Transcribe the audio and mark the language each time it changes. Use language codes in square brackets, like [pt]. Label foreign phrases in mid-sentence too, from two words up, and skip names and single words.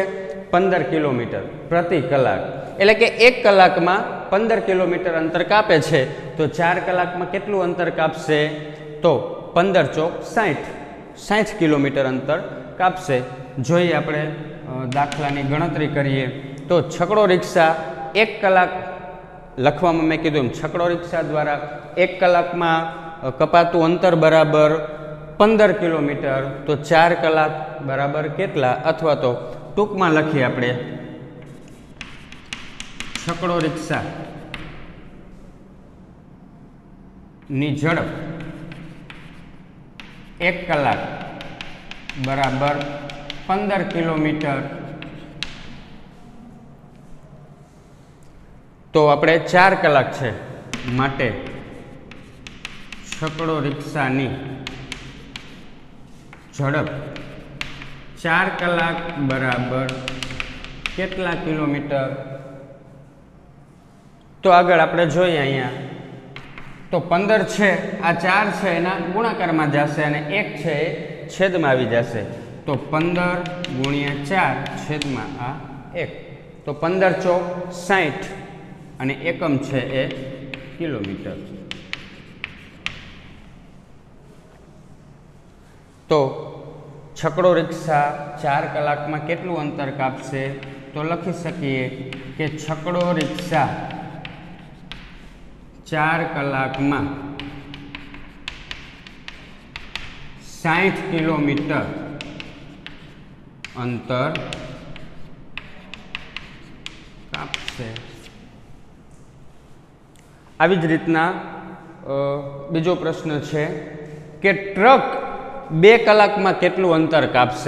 [gu] 15 કિલોમીટર પ્રતિ કલાક। એટલે કે 1 કલાકમાં 15 કિલોમીટર અંતર કાપે છે। તો 4 કલાકમાં કેટલું અંતર કાપશે? તો 15 ચોક 60 કિલોમીટર અંતર કાપશે। જોઈએ આપણે દાખલાની ગણતરી કરીએ તો છકડો રિક્ષા 1 કલાક લખવામાં મેં કીધું એમ છકડો રિક્ષા દ્વારા 1 કલાકમાં કપાતું અંતર બરાબર 15 કિલોમીટર। તો 4 કલાક બરાબર કેટલા? અથવા તો ટૂંકમાં લખીએ આપણે છકડો રિક્ષા ની ઝડપ 1 કલાક બરાબર 15 કિલોમીટર। તો આપણે 4 કલાક છે માટે છકડો રિક્ષાની ઝડપ 4 કલાક બરાબર કેટલા કિલોમીટર? તો આગળ આપણે જોઈએ અહીંયા તો 15 છે આ 4 છે એના ગુણાકારમાં જશે અને 1 છે એ છેદમાં આવી જશે। તો 15 ગુણ્યા 4 છેદમાં આ 1। તો 15 ચોક 60 અને એકમ છે એ કિલોમીટર। તો છકડો રિક્ષા 4 કલાકમાં કેટલું અંતર કાપશે? તો લખી શકીએ કે છકડો રિક્ષા 4 કલાકમાં 60 કિલોમીટર અંતર કાપશે। આવી જ રીતના બીજો પ્રશ્ન છે કે ટ્રક 2 કલાકમાં કેટલું અંતર કાપશે।